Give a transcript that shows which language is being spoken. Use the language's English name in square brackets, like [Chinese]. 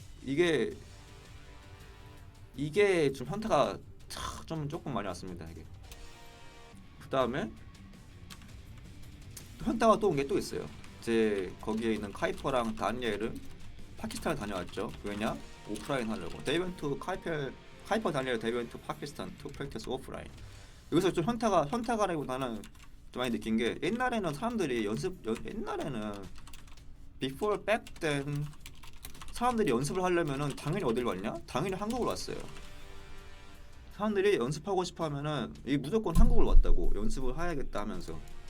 [Korean] 이게 좀 현타가 좀 조금 많이 왔습니다. 이게. 그다음에 현타가 또 온 게 또 있어요. 제 거기에 있는 카이퍼랑 다니엘은 파키스탄을 다녀왔죠. 왜냐? 오프라인 하려고. [English] They went to 카이퍼 다니엘 they went to Pakistan to practice offline. [Korean] 여기서 좀 현타가라기보다는 좀 많이 느낀 게 옛날에는 사람들이 옛날에는 [English] before back then [Korean] 사람들이 연습을 하려면은 당연히 어딜 왔냐? 당연히 한국을 왔어요. 사람들이 연습하고 싶어 하면은 이 무조건 한국을 왔다고 연습을 해야겠다 하면서.